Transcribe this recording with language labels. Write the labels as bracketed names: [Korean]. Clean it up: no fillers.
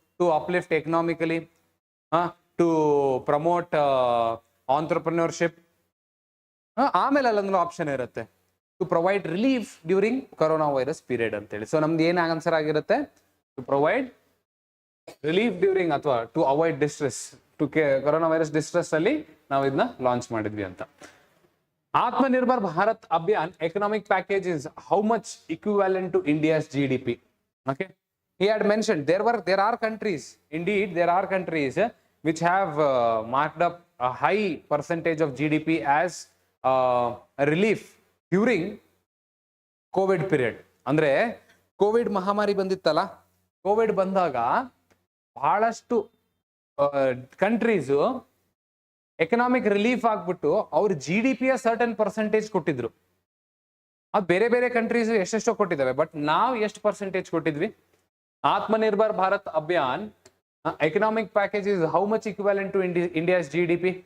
[English] to uplift economically, to promote entrepreneurship, [Kannada] ಆಮೇಲೆ ಅಲ್ಲೊಂದು option ಇರುತ್ತೆ [English] to provide relief during coronavirus period [Kannada] ಅಂತೇಳಿ. So ನಮ್ದು ಏನ್ ಆನ್ಸರ್ ಆಗಿರುತ್ತೆ? [English] to provide relief during [Kannada] ಅಥವಾ [English] to avoid distress, to coronavirus distress [Kannada] ಅಲ್ಲಿ ನಾವು ಇದನ್ನ ಲಾಂಚ್ ಮಾಡಿದ್ವಿ ಅಂತ. [English] Atmanirbhar Bharat Abhiyan economic package is how much equivalent to India's GDP? Okay, he had mentioned there are countries, indeed there are countries which have marked up a high percentage of GDP as relief during COVID period. [Kannada] ಅಂದ್ರೆ Covid ಮಹಾಮಾರಿ ಬಂದಿತ್ತಲ್ಲ, Covid ಬಂದಾಗ ಬಹಳಷ್ಟು countries economic relief ಆಗ್ಬಿಟ್ಟು ಅವ್ರ GDP certain percentage ಕೊಟ್ಟಿದ್ರು. ಅದು ಬೇರೆ ಬೇರೆ ಕಂಟ್ರೀಸ್ ಎಷ್ಟೆಷ್ಟೋ ಕೊಟ್ಟಿದ್ದಾವೆ, ಬಟ್ ನಾವು ಎಷ್ಟು ಪರ್ಸೆಂಟೇಜ್ ಕೊಟ್ಟಿದ್ವಿ? [English] Atmanirbhar Bharat Abhiyan economic package is how much equivalent to India's GDP?